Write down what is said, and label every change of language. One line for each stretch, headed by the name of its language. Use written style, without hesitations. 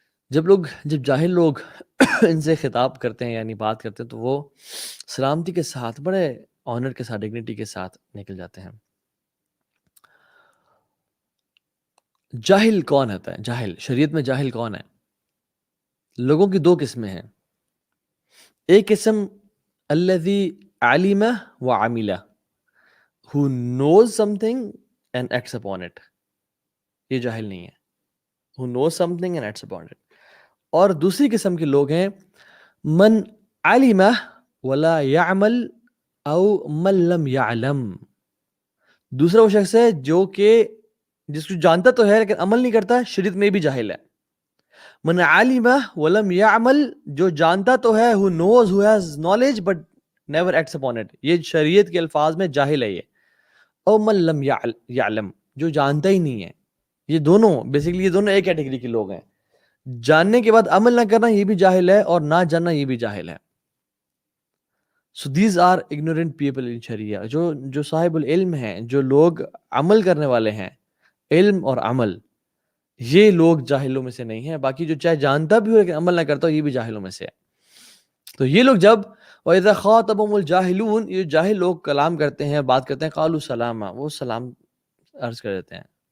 Urdu: جب جاہل لوگ ان سے خطاب کرتے ہیں یعنی بات کرتے ہیں تو وہ سلامتی کے ساتھ، بڑے آنر کے ساتھ، ڈگنیٹی کے ساتھ نکل جاتے ہیں. جاہل کون ہوتا ہے؟ جاہل شریعت میں جاہل کون ہے؟ لوگوں کی دو قسمیں ہیں. ایک قسم
Arabic: الذی علم وعمل،
English: who knows something and acts upon it.
Urdu: یہ جاہل نہیں ہے.
English: who knows something and acts upon it.
Urdu: اور دوسری قسم کے لوگ ہیں
Arabic: من علم ولا يعمل او من لم يعلم.
Urdu: دوسرا وہ شخص ہے جو کہ جس کو جانتا تو ہے لیکن عمل نہیں کرتا، شریعت میں بھی جاہل ہے.
Arabic: من علم ولم يعمل،
Urdu: جو جانتا تو ہے،
English: who knows, who has knowledge but never acts upon it.
Urdu: یہ شریعت کے الفاظ میں جاہل ہے. یہ
Arabic: او من لم يعلم،
Urdu: جو جانتا ہی نہیں ہے. یہ دونوں بیسیکلی، یہ دونوں ایک کیٹیگری کے لوگ ہیں. جاننے کے بعد عمل نہ کرنا یہ بھی جاہل ہے، اور نہ جاننا یہ بھی جاہل ہے.
English: So these are ignorant people in Sharia.
Urdu: جو
Arabic: صاحب العلم
Urdu: ہیں، جو لوگ عمل کرنے والے ہیں، علم اور عمل، یہ لوگ جاہلوں میں سے نہیں ہیں. باقی جو چاہے جانتا بھی ہو لیکن عمل نہ کرتا ہو، یہ بھی جاہلوں میں سے ہے. تو یہ لوگ جب
Arabic: وَإِذَا خَاطَبَهُمُ الْجَاهِلُونَ،
Urdu: یہ جاہل لوگ کلام کرتے ہیں، بات کرتے ہیں،
Arabic: قَالُوا سَلَامًا،
Urdu: وہ سلام عرض کر دیتے ہیں.